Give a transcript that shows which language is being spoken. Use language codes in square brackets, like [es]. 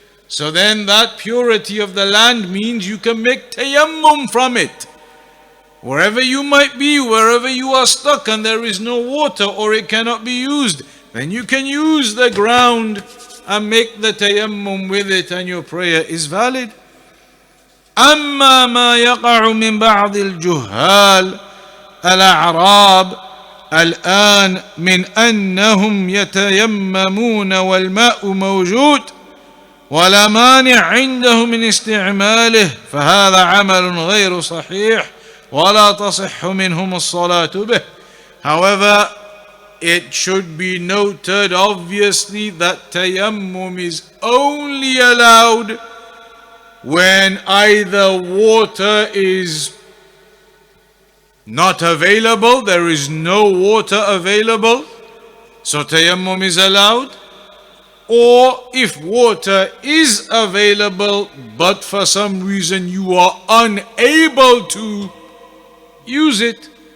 [en] So then that purity of the land means you can make tayammum from it. Wherever you might be, wherever you are stuck and there is no water or it cannot be used, then you can use the ground and make the tayammum with it and your prayer is valid. [ar] أما ما يقع من بعض الجهال الأعراب الآن من أنهم يتيممون والماء موجود ولا مانع عندهم من استعماله فهذا عمل غير صحيح ولا تصح منهم الصلاة به. [en] However, it should be noted obviously that tayammum is only allowed when either water is not available, there is no water available, so tayammum is allowed, or if water is available but for some reason you are unable to use it.